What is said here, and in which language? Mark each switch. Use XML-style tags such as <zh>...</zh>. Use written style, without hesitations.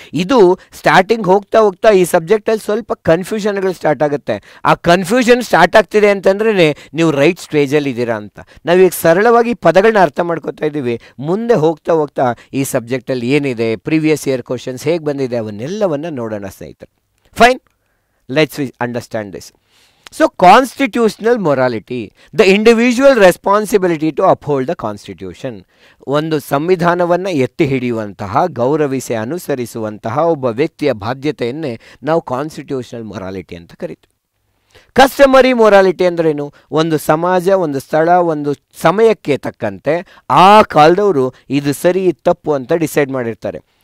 <kn>ಇದು ಸ್ಟಾರ್ಟಿಂಗ್ ಹೋಗ್ತಾ ಹೋಗ್ತಾ ಈ ಸಬ್ಜೆಕ್ಟಲ್ಲಿ ಸ್ವಲ್ಪ ಕನ್ಫ್ಯೂಷನ್ಗಳು ಸ್ಟಾರ್ಟ್ ಆಗುತ್ತೆ. ಆ ಕನ್ಫ್ಯೂಷನ್ ಸ್ಟಾರ್ಟ್ ಆಗ್ತಿದೆ ಅಂತಂದ್ರೆ ನೀವು ರೈಟ್ ಸ್ಟೇಜಲ್ಲಿ ಇದ್ದೀರಾ ಅಂತ. ನಾವೀಗ ಸರಳವಾಗಿ ಪದಗಳನ್ನ ಅರ್ಥ ಮಾಡ್ಕೋತಾ ಇದ್ದೀವಿ. ಮುಂದೆ ಹೋಗ್ತಾ ಹೋಗ್ತಾ ಈ ಸಬ್ಜೆಕ್ಟಲ್ಲಿ ಏನಿದೆ, ಪ್ರೀವಿಯಸ್ ಇಯರ್ ಕ್ವಶನ್ಸ್ ಹೇಗೆ ಬಂದಿದೆ, ಅವನ್ನೆಲ್ಲವನ್ನು ನೋಡೋಣ ಸ್ನೇಹಿತರೆ.</kn> <en>Fine, let's understand this. So constitutional morality, the individual responsibility to uphold the constitution.</en> <kn>ಒಂದು ಸಂವಿಧಾನವನ್ನು ಎತ್ತಿ ಹಿಡಿಯುವಂತಹ, ಗೌರವಿಸಿ ಅನುಸರಿಸುವಂತಹ ಒಬ್ಬ ವ್ಯಕ್ತಿಯ ಬಾಧ್ಯತೆಯನ್ನೇ ನಾವು ಕಾನ್ಸ್ಟಿಟ್ಯೂಷನಲ್ ಮೊರಾಲಿಟಿ ಅಂತ ಕರಿತೀವಿ. ಕಸ್ಟಮರಿ ಮೊರಾಲಿಟಿ ಅಂದ್ರೇನು? ಒಂದು ಸಮಾಜ, ಒಂದು ಸ್ಥಳ, ಒಂದು ಸಮಯಕ್ಕೆ ತಕ್ಕಂತೆ ಆ ಕಾಲದವರು ಇದು ಸರಿ ತಪ್ಪು ಅಂತ ಡಿಸೈಡ್ ಮಾಡಿರ್ತಾರೆ.</kn>